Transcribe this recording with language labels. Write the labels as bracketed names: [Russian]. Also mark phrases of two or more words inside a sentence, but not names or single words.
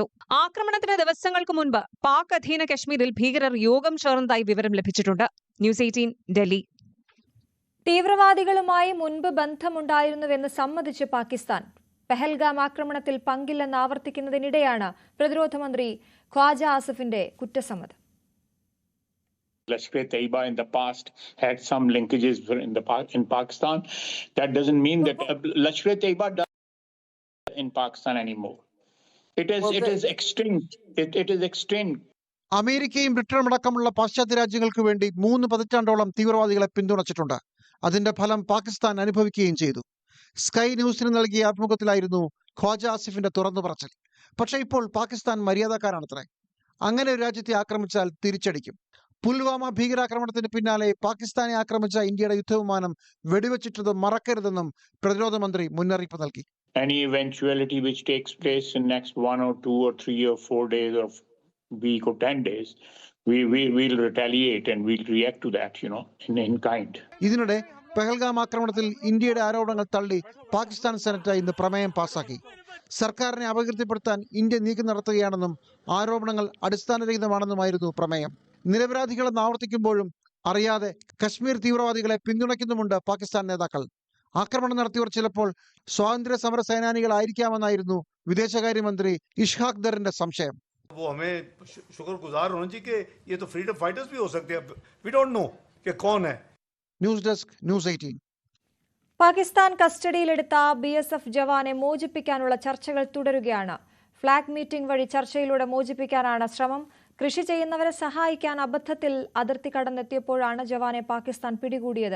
[Malayalam] ആക്രമണത്തിന് ദിവസങ്ങൾക്ക് മുൻപ് പാക് അധീന കശ്മീരിൽ ഭീകരർ യോഗം ചേർന്നതായി വിവരം ലഭിച്ചിട്ടുണ്ട്. ന്യൂസ് 18 ഡൽഹി. തീവ്രവാദികളുമായി മുൻപ് ബന്ധമുണ്ടായിരുന്നുവെന്ന് സമ്മതിച്ച് പാകിസ്ഥാൻ. പെഹൽഗാം ആക്രമണത്തിൽ പങ്കില്ലെന്ന് ആവർത്തിക്കുന്നതിനിടെയാണ് പ്രതിരോധ മന്ത്രി ഖ്വാജ ആസിഫിന്റെ കുറ്റസമ്മതം. [English] Lashkar-e-Taiba in the past had some linkages in Pakistan. That doesn't mean that Lashkar-e-Taiba doesn't in Pakistan anymore. It is extinct. It is extinct. [Malayalam] അമേരിക്കയും ബ്രിട്ടനും അടക്കമുള്ള പാശ്ചാത്യ രാജ്യങ്ങൾക്ക് വേണ്ടി 3 പതിറ്റാണ്ടോളം തീവ്രവാദികളെ പിന്തുണച്ചിട്ടുണ്ട്. അതിന്റെ ഫലം പാകിസ്ഥാൻ അനുഭവിക്കുകയും ചെയ്തു. സ്കൈ ന്യൂസിന് നൽകിയ അഭിമുഖത്തിലായിരുന്നു ഖ്വാജ ആസിഫിന്റെ തുറന്നു പറച്ചിൽ. പക്ഷേ ഇപ്പോൾ പാകിസ്ഥാൻ മര്യാദക്കാരാണത്രേ. അങ്ങനെ ഒരു രാജ്യത്തെ ആക്രമിച്ചാൽ തിരിച്ചടിക്കും. പുൽവാമ ഭീകരാക്രമണത്തിന് പിന്നാലെ പാകിസ്ഥാനെ ആക്രമിച്ച ഇന്ത്യയുടെ യുദ്ധവിമാനം വെടിവെച്ചിട്ടത് മറക്കരുതെന്നും പ്രതിരോധ മന്ത്രി മുന്നറിയിപ്പ് നൽകി. [English] Any eventuality which takes place in next 1 or 2 or 3 or 4 days or week or 10 days, we will retaliate and we'll react to that, in kind. [Malayalam] ഇതിനിടെ പെഹൽഗാം ആക്രമണത്തിൽ ഇന്ത്യയുടെ ആരോപണങ്ങൾ തള്ളി പാകിസ്ഥാൻ സെനറ്റ് ഇന്ന് പ്രമേയം പാസാക്കി. സർക്കാരിനെ അപകീർത്തിപ്പെടുത്താൻ ഇന്ത്യ നീക്കം നടത്തുകയാണെന്നും ആരോപണങ്ങൾ അടിസ്ഥാനരഹിതമാണെന്നുമായിരുന്നു പ്രമേയം. നിരപരാധികളെന്ന് ആവർത്തിക്കുമ്പോഴും അറിയാതെ കശ്മീർ തീവ്രവാദികളെ പിന്തുണയ്ക്കുന്നുമുണ്ട് പാകിസ്ഥാൻ നേതാക്കൾ. ആക്രമണം നടത്തിയവർ ചിലപ്പോൾ സ്വാതന്ത്ര്യ സമര സേനാനികളായിരിക്കാമെന്നായിരുന്നു വിദേശകാര്യമന്ത്രി ഇഷ്ഹാഖ് ദറിന്റെ സംശയം. [Hindi] वो हमें शुक्रगुजार होना चाहिए कि ये तो [English] freedom fighters [Hindi] भी हो सकते हैं. [English] we don't know [Hindi] कि कौन है. [English] News Desk News 18. [Malayalam] പാകിസ്ഥാൻ കസ്റ്റഡിയിലെടുത്ത BSF ജവാനെ മോചിപ്പിക്കാനുള്ള ചർച്ചകൾ തുടരുകയാണ്. [English] flag meeting [Malayalam] വഴി ചർച്ചയിലൂടെ മോചിപ്പിക്കാനാണ് ശ്രമം. കൃഷി ചെയ്യുന്നവരെ സഹായിക്കാൻ അബദ്ധത്തിൽ അതിർത്തി കടന്നെത്തിയപ്പോഴാണ് ജവാനെ പാകിസ്ഥാൻ പിടികൂടിയത്.